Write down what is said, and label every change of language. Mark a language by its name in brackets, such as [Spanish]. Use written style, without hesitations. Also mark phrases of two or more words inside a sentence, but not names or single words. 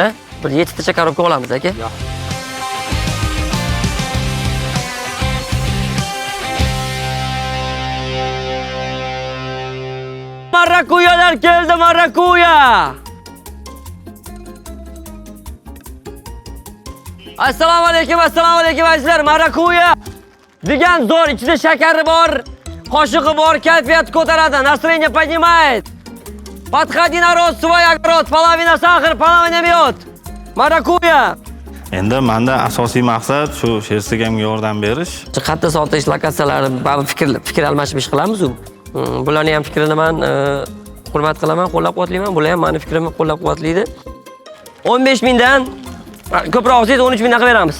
[Uzbek] Bir 7 tacha korobka olamiz, aka. Marakuyalar keldi, marakuya. Assalomu alaykum azizlar, marakuya. Degan zo'r, ichida shakari bor, qo'shig'i bor, kayfiyat ko'taradi, [Russian] настроение поднимает. Подходи народ, свой огород, половина сахар, половина мед. [Uzbek] Marakuya. Endi menda asosiy maqsad shu Shersigamga yordam berish. Qatta sotish lokatsiyalari, fikr almashib ish qilamiz-ku. Bularning ham fikrini men hurmat qilaman, qo'llab-quvvatlayman. Bular ham meni fikrimni qo'llab-quvvatlaydi. 15 mingdan ko'proq olsangiz 13 mingdan qilib beramiz.